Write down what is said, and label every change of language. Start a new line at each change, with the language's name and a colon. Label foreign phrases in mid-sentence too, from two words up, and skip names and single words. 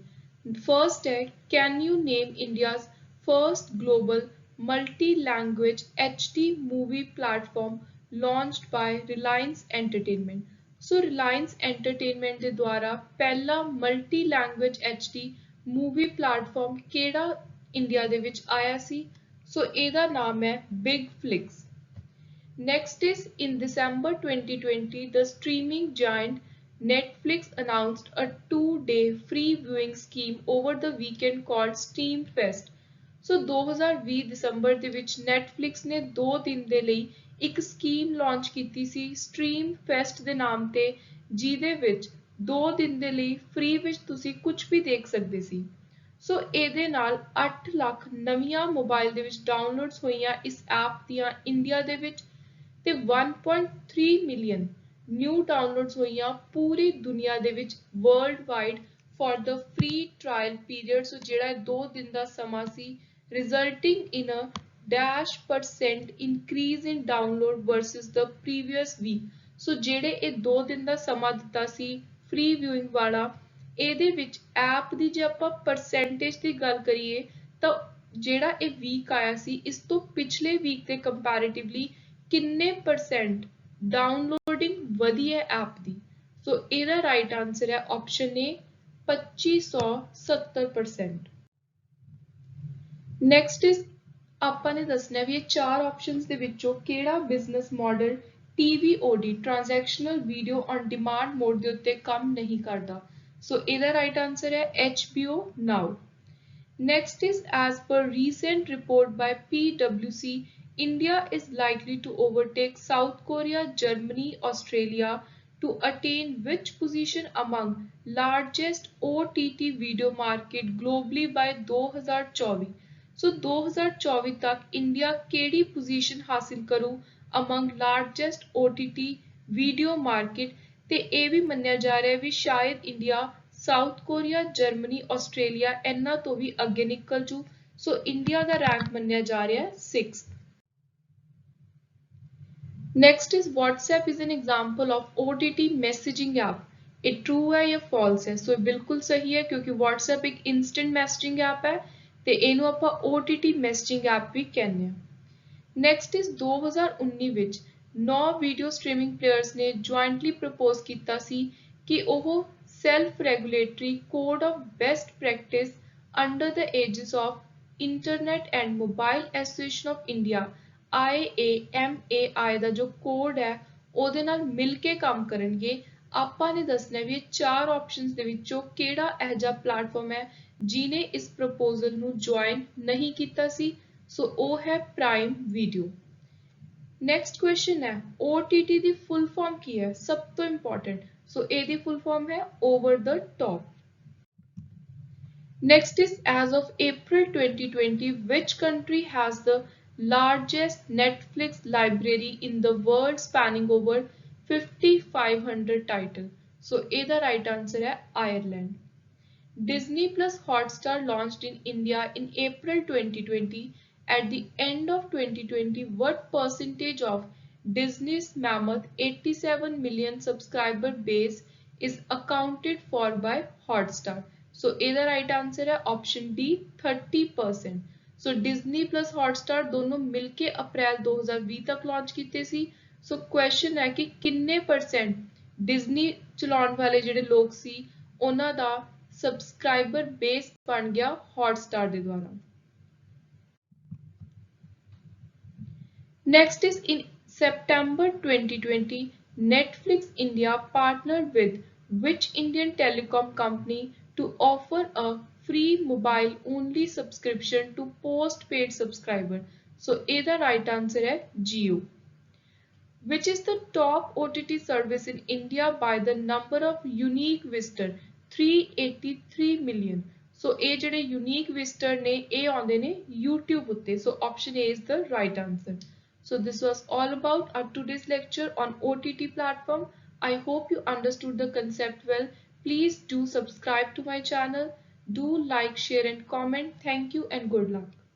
English: first is can you name India's first global multi language HD movie platform launched by Reliance Entertainment।
Punjabi: ਸੋ Reliance Entertainment ਦੇ ਦੁਆਰਾ ਪਹਿਲਾ
English: multi language HD movie platform
Punjabi: ਕਿਹੜਾ ਇੰਡੀਆ ਦੇ ਵਿੱਚ ਆਇਆ ਸੀ? ਸੋ ਇਹਦਾ ਨਾਮ ਹੈ ਬਿਗ ਫਲਿਕਸ।
English: Next is in December 2020, the streaming giant Netflix announced a 2-day free viewing scheme over the weekend called StreamFest।
Punjabi: ਸੋ 2020 ਦਸੰਬਰ ਦੇ ਵਿੱਚ Netflix ਨੇ 2 ਦਿਨ ਦੇ ਲਈ ਇੱਕ
English: scheme launch
Punjabi: ਕੀਤੀ ਸੀ ਸਟ੍ਰੀਮ ਫੈਸਟ ਦੇ ਨਾਮ ਤੇ, ਜਿਹਦੇ ਵਿੱਚ 2 ਦਿਨ ਦੇ ਲਈ ਫ੍ਰੀ ਵਿੱਚ ਤੁਸੀਂ ਕੁਝ ਵੀ ਦੇਖ ਸਕਦੇ ਸੀ। ਸੋ ਇਹਦੇ ਨਾਲ 8 ਲੱਖ ਨਵੀਆਂ ਮੋਬਾਈਲ ਦੇ ਵਿੱਚ ਡਾਊਨਲੋਡਸ ਹੋਈਆਂ ਇਸ ਐਪ ਦੀਆਂ ਇੰਡੀਆ ਦੇ ਵਿੱਚ ਤੇ
English: 1.3 million new downloads
Punjabi: ਹੋਈਆਂ ਪੂਰੀ ਦੁਨੀਆ ਦੇ ਵਿੱਚ
English: world wide for the free trial period. सो
Punjabi: ਜਿਹੜਾ 2 ਦਿਨ ਦਾ ਸਮਾਂ ਸੀ
English: resulting in a -% increase in download versus the previous week।
Punjabi: ਸੋ ਜਿਹੜੇ ਇਹ 2 ਦਿਨ ਦਾ ਸਮਾਂ ਦਿੱਤਾ ਸੀ
English: free viewing
Punjabi: ਵਾਲਾ, ਇਹਦੇ ਵਿੱਚ ਐਪ ਦੀ ਜੇ ਆਪਾਂ ਪਰਸੈਂਟੇਜ ਦੀ ਗੱਲ ਕਰੀਏ ਤਾਂ ਜਿਹੜਾ ਇਹ ਵੀਕ ਆਇਆ ਸੀ ਇਸ ਤੋਂ ਪਿਛਲੇ ਵੀਕ ਦੇ ਕੰਪੈਰੀਟਿਵਲੀ ਕਿੰਨੇ % ਡਾਊਨਲੋਡਿੰਗ ਵਧੀ ਹੈ ਐਪ ਦੀ? ਸੋ ਇਹਦਾ
English: right answer
Punjabi: ਹੈ
English: option A
Punjabi: 2570%।
English: next is
Punjabi: ਆਪਾਂ ਨੇ ਦੱਸਣਾ ਵੀ ਇਹ 4 ਆਪਸ਼ਨਸ ਦੇ ਵਿੱਚੋਂ ਕਿਹੜਾ
English: business model TVOD transactional video on demand mode
Punjabi: ਦੇ ਉੱਤੇ ਕੰਮ ਨਹੀਂ ਕਰਦਾ। ਸੋ ਇਹਦਾ
English: right answer
Punjabi: ਹੈ HBO Now।
English: Next is as per recent report by PwC, India is likely to overtake South Korea, Germany, Australia to attain which position among largest OTT video market globally by 2024।
Punjabi: ਸੋ 2024 ਤੱਕ ਇੰਡੀਆ ਕਿਹੜੀ ਪੋਜੀਸ਼ਨ ਹਾਸਿਲ ਕਰੂ
English: among largest OTT video market
Punjabi: ਤੇ ਇਹ ਵੀ ਮੰਨਿਆ ਜਾ ਰਿਹਾ ਹੈ ਵੀ ਸ਼ਾਇਦ ਇੰਡੀਆ ਸਾਊਥ ਕੋਰੀਆ ਜਰਮਨੀ ਆਸਟ੍ਰੇਲੀਆ ਇਹਨਾਂ ਤੋਂ ਵੀ ਅੱਗੇ ਨਿਕਲ ਜੂ ਸੋ ਇੰਡੀਆ ਦਾ ਰੈਂਕ ਮੰਨਿਆ ਜਾ ਰਿਹਾ ਹੈ 6th।
English: Next is WhatsApp is an example of OTT messaging app।
Punjabi: ਇਹ true ਹੈ ਜਾਂ false ਹੈ? ਸੋ ਇਹ ਬਿਲਕੁਲ ਸਹੀ ਹੈ ਕਿਉਂਕਿ WhatsApp ਇੱਕ
English: instant messaging app
Punjabi: ਹੈ ਤੇ ਇਹਨੂੰ ਆਪਾਂ
English: OTT messaging app
Punjabi: ਵੀ ਕਹਿੰਦੇ ਹਾਂ।
English: next is
Punjabi: 2019 ਵਿੱਚ 9
English: video streaming players
Punjabi: ਨੇ ਜੁਆਇੰਟਲੀ ਪ੍ਰਪੋਜ਼ ਕੀਤਾ ਸੀ ਕਿ ਉਹ
English: self regulatory code of best practice under the aegis of Internet and Mobile Association of India
Punjabi: IAMAI ਦਾ ਜੋ ਕੋਡ ਹੈ ਉਹਦੇ ਨਾਲ ਮਿਲ ਕੇ ਕੰਮ ਕਰਨਗੇ। ਆਪਾਂ ਨੇ ਦੱਸਣਾ ਵੀ ਇਹ ਚਾਰ ਆਪਸ਼ਨਸ ਦੇ ਵਿੱਚੋਂ ਕਿਹੜਾ ਇਹੋ ਜਿਹਾ ਪਲੇਟਫਾਰਮ ਹੈ ਜਿਹਨੇ ਇਸ ਪ੍ਰਪੋਜ਼ਲ ਨੂੰ ਜੁਆਇਨ ਨਹੀਂ ਕੀਤਾ ਸੀ ਸੋ ਉਹ ਹੈ ਪ੍ਰਾਈਮ ਵੀਡੀਓ।
English: next question
Punjabi: ਹੈ OTT ਦੀ
English: full form
Punjabi: ਕੀ ਹੈ? ਸਭ ਤੋਂ ਇੰਪੋਰਟੈਂਟ ਸੋ ਇਹਦੀ
English: full form
Punjabi: ਹੈ
English: over the top. Next is as of April 2020 which country has the largest Netflix library in the world spanning over 5500 titles?
Punjabi: So ਇਹਦਾ
English: right answer
Punjabi: ਹੈ Ireland।
English: Disney Plus Hotstar launched in India in April 2020. At the end of 2020, what percentage of Disney's mammoth 87 million subscriber base is accounted for by Hotstar?
Punjabi: So, ਇਹਦਾ
English: right answer
Punjabi: है
English: option D
Punjabi: 30%. So, Disney plus Hotstar ਦੋਨੋਂ ਮਿਲਕੇ ਅਪ੍ਰੈਲ 2020 ਤੱਕ launch ਕੀਤੇ ਸੀ। So, question ਹੈ ਕਿ ਕਿੰਨੇ percent Disney ਚਲਾਉਣ ਵਾਲੇ ਜਿਹੜੇ ਲੋਕ ਸੀ ਉਹਨਾਂ ਦਾ
English: subscriber base
Punjabi: ਬਣ ਗਿਆ ਹੌਟਸਟਾਰ ਦੇ ਦੁਆਰਾ।
English: Next is in September 2020, Netflix India partnered with which Indian telecom company to offer a free mobile only subscription to postpaid subscriber?
Punjabi: So ਇਹਦਾ
English: right answer
Punjabi: है Jio।
English: Which is the top OTT service in India by the number of unique visitors?
Punjabi: 383 million। So ਇਹ ਜਿਹੜੇ
English: unique visitor
Punjabi: ਨੇ ਇਹ ਆਉਂਦੇ ਨੇ YouTube ਉੱਤੇ।
English: So option A is the right answer। So this was all about our today's lecture on OTT platform। I hope you understood the concept well। Please do subscribe to my channel। Do like, share and comment। Thank you and good luck।